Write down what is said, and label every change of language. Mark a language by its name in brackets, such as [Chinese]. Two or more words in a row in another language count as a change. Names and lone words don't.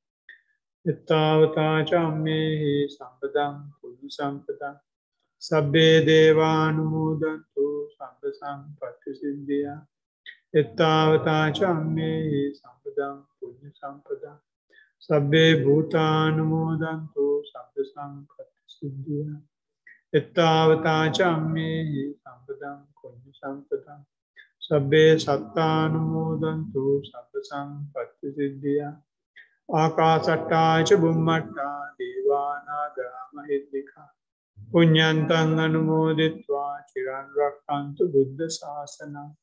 [Pali] ඊතාවතා චම්මේහි සම්පදං පුඤ්ඤ සම්පදං සබ්බේ දේවානුමෝදන්තු සම්ප සම්පත්ති සිද්ධියා. ඊතාවතා චම්මේහි සම්පදං පුඤ්ඤ සම්පදං සබ්බේ භූතානුමෝදන්තු සම්ප සම්පත්ති සිද්ධියා. ඊතාවතා චම්මේහි සම්පදං පුඤ්ඤ සම්පදං සබ්බේ සත්තානුමෝදන්තු සබ්බ සම්පත්ති සිද්ධියා. ආකාසට්ටා ච බුම්මට්ටා දේවානාගා මහිද්దికා පුඤ්ඤන්තං අනුමෝදිත්වා චිරන් රක්ඛන්තු බුද්ධ ශාසනං.